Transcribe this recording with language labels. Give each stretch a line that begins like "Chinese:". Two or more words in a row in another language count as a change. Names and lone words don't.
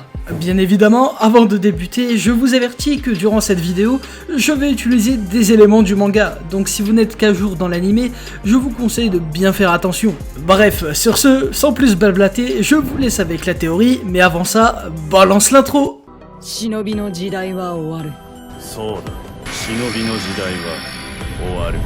French: Bien évidemment, avant de débuter, je vous avertis que durant cette vidéo, je vais utiliser des éléments du manga, donc si vous n'êtes qu'à jour dans l'anime, je vous conseille de bien faire attention. Bref, sur ce, sans plus blablater, je vous laisse avec la théorie, mais avant ça, balance l'intro.
Japanese: 忍びの時代は終わる。そうだ、忍びの時代は終わる。